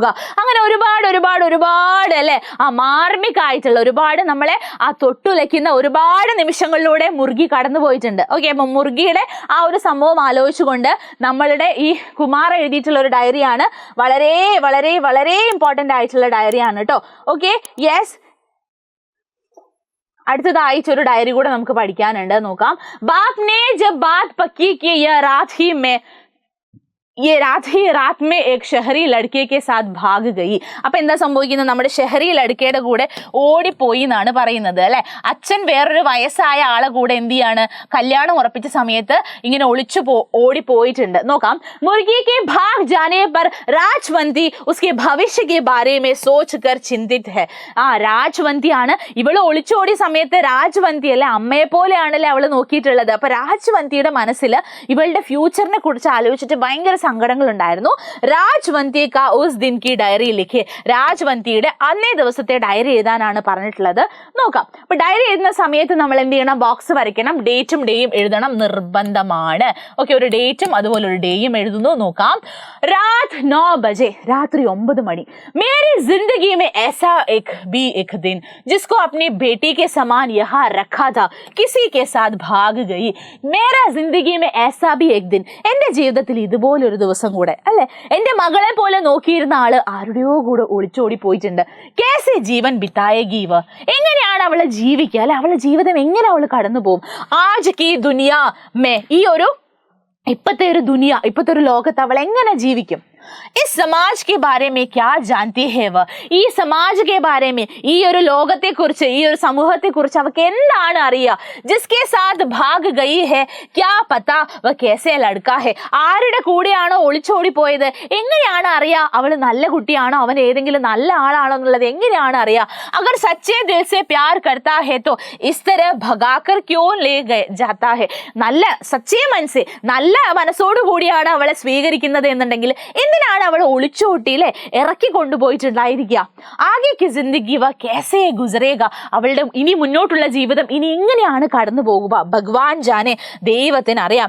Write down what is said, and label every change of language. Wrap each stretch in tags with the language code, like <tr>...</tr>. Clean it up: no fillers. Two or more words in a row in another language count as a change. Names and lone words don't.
<ml>അങ്ങനെ ഒരുപാട് ഒരുപാട് ഒരുപാട് അല്ലെ മാർമികമായിട്ടുള്ള ഒരുപാട് നമ്മളെ തൊട്ടുലയ്ക്കുന്ന ഒരുപാട് നിമിഷങ്ങളിലൂടെ മുർഗി കടന്നു പോയിട്ടുണ്ട്. ഓക്കെ, അപ്പം മുർഗിയുടെ ആ ഒരു സംഭവം ആലോചിച്ചുകൊണ്ട് നമ്മളുടെ ഈ കുമാർ എഴുതിയിട്ടുള്ള ഒരു ഡയറിയാണ്. വളരെ വളരെ വളരെ ഇമ്പോർട്ടൻ്റ് ആയിട്ടുള്ള ഡയറിയാണ് കേട്ടോ.</ml> <en>Okay, yes.</en> <ml>അടുത്തതായിട്ട് ഒരു ഡയറി കൂടെ നമുക്ക് പഠിക്കാനുണ്ട്, നോക്കാം.</ml> <hi>ബാപ് ने जब बात पक्की की यह रात ही में ये रात में एक शहरी लड़के के साथ भाग गई.</hi> <ml>അപ്പൊ എന്താ സംഭവിക്കുന്നത്? നമ്മുടെ ഷെഹറി ലड़ക്കയുടെ കൂടെ ഓടിപ്പോയി എന്നാണ് പറയുന്നത് അല്ലെ. അച്ഛൻ വേറൊരു വയസ്സായ ആളെ കൂടെ എന്ത് ചെയ്യാണ്, കല്യാണം ഉറപ്പിച്ച സമയത്ത് ഇങ്ങനെ ഓടിപ്പോയിട്ടുണ്ട്. നോക്കാം.</ml> <hi>മുർഗി के भाग जाने पर राजवंती उसके भविष्य के बारे में सोचकर चिंतित है.</hi> <ml>രാജ്വന്തി ആണ്. ഇവള് ഒളിച്ചോടിയ സമയത്ത് രാജ്വന്തി അല്ലെ, അമ്മയെ പോലെയാണല്ലേ അവള് നോക്കിയിട്ടുള്ളത്. അപ്പൊ രാജ്വന്തിയുടെ മനസ്സിൽ ഇവളുടെ ഫ്യൂച്ചറിനെ കുറിച്ച് ആലോചിച്ചിട്ട് ഭയങ്കര സങ്കടങ്ങൾ ഉണ്ടായിരുന്നു.</ml> <hi>राजवंती का उस दिन की डायरी लिखे.</hi> <ml>രാജ്വന്തിയുടെ അന്നേ ദിവസത്തെ ഡയറി എഴുതാനാണ് പറഞ്ഞിട്ടുള്ളത്. നോക്കാം. അപ്പൊ ഡയറി എഴുതുന്ന സമയത്ത് നമ്മൾ എന്ത് ചെയ്യണം? ബോക്സ് വരയ്ക്കണം. ഡേറ്റും ഡേയും എഴുതണം, നിർബന്ധമാണ്. ഓക്കെ, ഒരു ഡേറ്റും അതുപോലെ ഒരു ഡേയും എഴുതുന്നു. നോക്കാം.</ml> <hi>रात 9 बजे,</hi> <ml>രാത്രി 9 മണി.</ml> <hi>मेरी जिंदगी में ऐसा एक दिन जिसको अपनी बेटी के समान यहाँ रखा था किसी के साथ भाग गई. मेरा जिंदगी में ऐसा भी एक दिन.</hi> <ml>എന്റെ ജീവിതത്തിൽ ഇതുപോലൊരു ദിവസം കൂടെ അല്ലെ, എന്റെ മകളെ പോലെ നോക്കിയിരുന്ന ആള് ആരുടെയോ കൂടെ ഒളിച്ചോടി പോയിട്ടുണ്ട്.</ml> <hi>कैसे जीवन बिताएगी वह.</hi> <ml>എങ്ങനെയാണ് അവളെ ജീവിക്കുക അല്ലെ, അവളുടെ ജീവിതം എങ്ങനെ അവള് കടന്നു പോകും?</ml> <hi>आज की दुनिया में,</hi> <ml>ഈ ഒരു ഇപ്പത്തെ ഒരു ലോകത്ത് അവൾ എങ്ങനെ ജീവിക്കും?</ml> <hi>इस समाज के बारे में क्या जानती है वह. ഈ സമാജ് के बारे में,</hi> <ml>ഈ ഒരു ലോകത്തെ കുറിച്ച്, ഈ ഒരു സമൂഹത്തെ കുറിച്ച് അവൾക്ക് എന്താണ് അറിയുക?</ml> <hi>जिसके साथ भाग गई है क्या पता वह कैसे लड़का है.</hi> <ml>ആരുടെ കൂടെയാണോ ഒളിച്ചോടി പോയത്, എങ്ങനെയാണ് അറിയുക അവൾ നല്ല കുട്ടിയാണോ, അവൻ ഏതെങ്കിലും നല്ല ആളാണോ എന്നുള്ളത് എങ്ങനെയാണ് അറിയുക?</ml> <hi>अगर सच्चे दिल से प्यार करता है तो इस तरह भगाकर क्यों ले जाता है.</hi> <ml>നല്ല സച്ചേ മനസ്സ്, നല്ല മനസ്സോടു കൂടിയാണ് അവളെ സ്വീകരിക്കുന്നത് എന്നുണ്ടെങ്കിൽ എന്തിനാണ് അവൾ ഒളിച്ചോട്ടിയിലെ ഇറക്കി കൊണ്ടുപോയിട്ടുണ്ടായിരിക്കുക?</ml> <hi>आगे ज़िंदगी वह कैसे गुज़रेगा.</hi> <ml>അവളുടെ ഇനി മുന്നോട്ടുള്ള ജീവിതം ഇനി എങ്ങനെയാണ് കടന്നു പോകുക?</ml> <hi>भगवान जाने,</hi> <ml>ദൈവത്തിന് അറിയാം.</ml>